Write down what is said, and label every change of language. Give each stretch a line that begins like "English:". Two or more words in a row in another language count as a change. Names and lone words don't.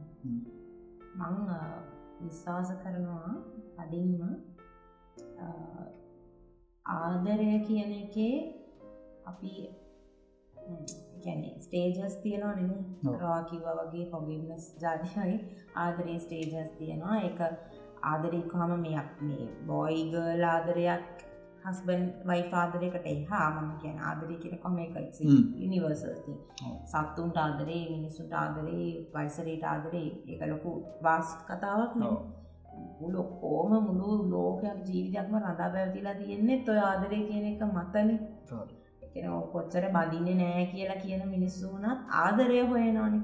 Sinhala: මම විශ්වාස කරනවා අදින්ම ආදරය කියන එකේ අපි කියන්නේ ස්ටේජස් තියෙනවා නේ. රා කිව්වා වගේ forgiveness ජාතියයි ආදරේ ස්ටේජස් තියෙනවා. ඒක ආදරේ කොහම මේ
English: boy girl
Sinhala: ආදරයක්
English: husband wife
Sinhala: ආදරයකට එහා මම කියන්නේ ආදරය කියන කොහම එක
English: universal thing.
Sinhala: සත්තුන්ට ආදරේ, මිනිසුන්ට ආදරේ, පරිසරයට ආදරේ ඒක ලොකු වාස්ත් කතාවක් නේ. මුළු ලෝකයක් ජීවිතයක්ම රඳා පැවතිලා තියෙන්නේ ඔය ආදරේ කියන එක මතනේ. ඒ කියන්නේ කොච්චර බඳින්නේ නැහැ කියලා කියන මිනිස්සු වුණත් ආදරය හොයනවානේ.